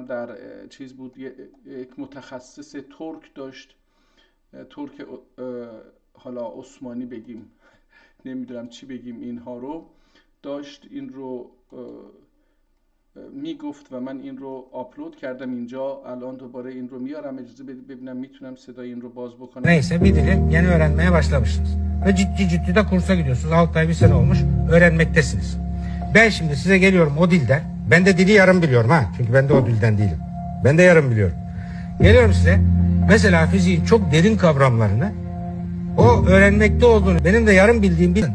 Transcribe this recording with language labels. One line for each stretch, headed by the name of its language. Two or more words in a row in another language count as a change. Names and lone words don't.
Persian: در چیز بود، یک متخصص ترک داشت، ترک حالا عثمانی بگیم نمیدونم چی بگیم، اینها رو داشت، این رو میگفت و من این رو آپلود کردم اینجا. الان دوباره این رو میارم، اجازه بدید ببینم میتونم صدای این رو باز بکنم.
Turkish: Neyse bir dili yeni öğrenmeye başlamışsınız. Ve ciddi de kursa gidiyorsunuz. 6 ay bir sene olmuş öğrenmektesiniz. Ben şimdi size geliyorum o dilden. Ben de dili yarım biliyorum ha. Çünkü ben de o dilden değilim. Ben de yarım biliyorum. Geliyorum size. Mesela fiziğin çok derin kavramlarını o öğrenmekte olduğunu benim de yarım bildiğim bilin.